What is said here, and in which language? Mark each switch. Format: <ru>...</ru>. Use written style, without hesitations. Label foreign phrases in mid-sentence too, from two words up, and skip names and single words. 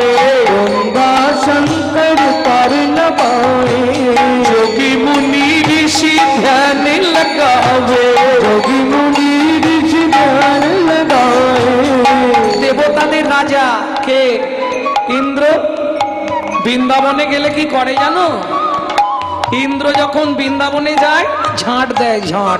<hi>ब्रह्मा शंकर पार न पावे, योगी मुनि ऋषि ध्यान लगावे, योगी मुनि ऋषि ध्यान लगावे।</hi> <bn>देवताদের রাজা কে? ইন্দ্র। বৃন্দাবনে গেলে কি করে জানো? ইন্দ্র যখন বৃন্দাবনে যায় ঝাঁট দেয়, ঝাঁট।</bn>